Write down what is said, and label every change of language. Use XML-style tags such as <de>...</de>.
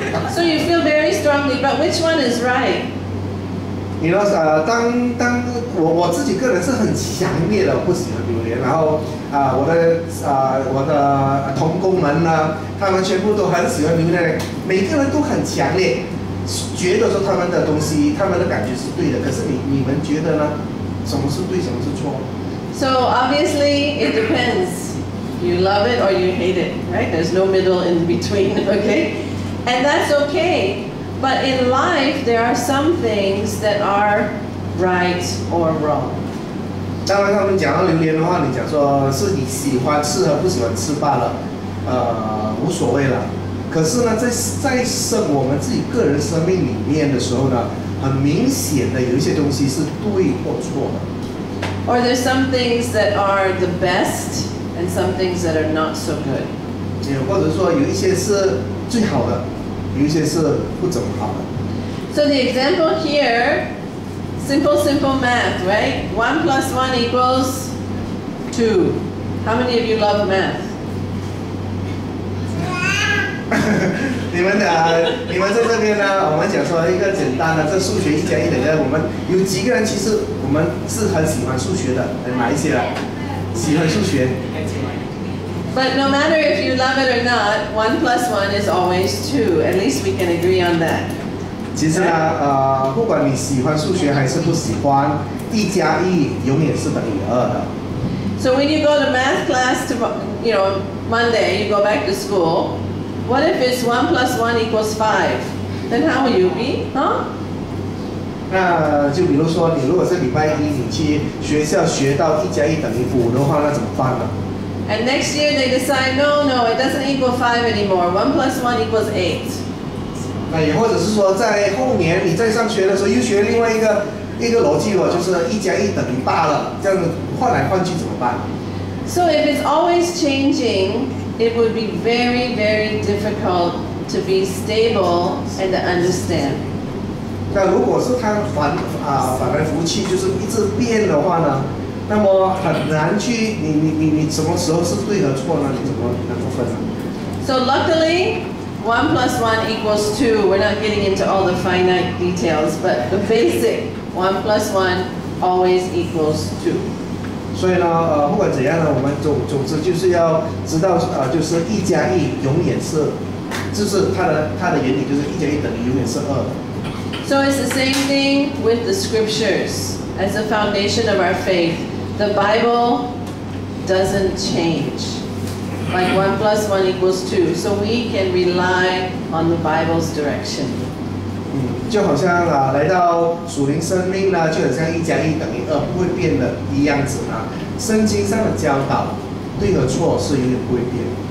<en>So you feel very strongly, but which one is right?</en> <zh>你说当我自己个人是很强烈的不喜欢榴莲，然后我的同工们呢，他们全部都很喜欢榴莲，每个人都很强烈，觉得说他们的东西，他们的感觉是对的，可是你们觉得呢？什么是对，什么是错？</zh> <en>So obviously it depends. You love it or you hate it, right? There's no middle in between, okay? And that's okay. But in life, there are some things that are right or wrong.</en> <zh>当然，他们讲到榴莲的话，你讲说是你喜欢吃和不喜欢吃罢了，无所谓了。可是呢，在我们自己个人生命里面的时候呢，很明显的有一些东西是对或错的。</zh> <en>Or there's some things that are the best and some things that are not so good.</en> <zh>或者说有一些是最好的。有一些是不怎么好的。</zh> <en>So the example here, simple math, right? 1 plus 1 equals 2. How many of you love math?</en> <zh>你们在这边呢，我们讲说一个简单的，这数学1加1等于2，我们有几个人其实我们是很喜欢数学的，哪一些人喜欢数学？</zh> <en>But no matter if you love it or not, 1 plus 1 is always 2. At least we can agree on that.</en> <zh>其实呢，不管你喜欢数学还是不喜欢，1加1永远是等于2的。</zh> <en>So when you go to math class, Monday, you go back to school. What if it's 1 plus 1 equals 5? Then how will you be, huh?</en> <zh>那就比如说，你如果是礼拜一你去学校学到1加1等于5的话，那怎么办呢？</zh> <en>And next year they decide, no, it doesn't equal 5 anymore. 1 plus 1 equals 8.</en> <zh>那也或者是说，在后年你在上学的时候又学另外一个逻辑哦，就是1加1等于8了，这样子换来换去怎么办？</zh> <en>So if it's always changing, it would be very, very difficult to be stable and to understand.</en> <zh>那如果是它反来覆去，就是一直变的话呢？那么很难去，你什么时候是对和错呢？你怎么能够分呢？</zh> <en>So luckily, 1 plus 1 equals 2. We're not getting into all the finite details, but the basic 1 plus 1 always equals 2.</en> <zh>所以呢，不管怎样呢，我们总之就是要知道，就是1加1永远是，就是它的原理就是1加1等于永远是2的。</zh> <en>So it's the same thing with the scriptures as the foundation of our faith. The Bible doesn't change. Like 1 plus 1 equals 2. So we can rely on the Bible's direction.</en> <zh>就好像来到属灵生命呢，就好像1加1等于2不会变的一样子呢。圣经上的教导，对和错是永远不会变。</zh>